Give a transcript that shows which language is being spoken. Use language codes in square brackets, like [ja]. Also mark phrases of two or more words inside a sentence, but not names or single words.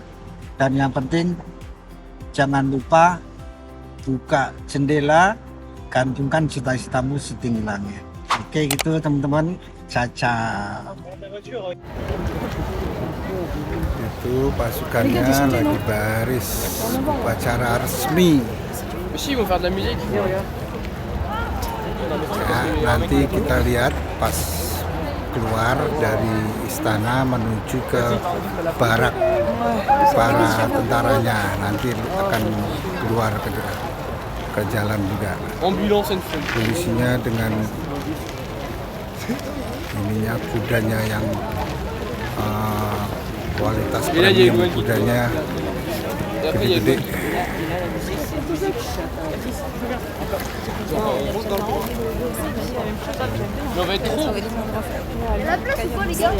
[id] Dan yang penting jangan lupa buka jendela, gantungkan cita-citamu setinggi langit. Oke gitu teman-teman, caca. Itu pasukannya lagi baris upacara resmi. [fr] Si, ils vont faire de la musique. [id] Ya, nanti kita lihat pas keluar dari istana menuju ke barak para tentaranya, nanti akan keluar ke jalan juga. [en] Ambulance and food. [id] Polisinya dengan ininya kudanya yang kualitas premium, kudanya gede-gede. [fr] Mais on va être trop. La place ou quoi les gars?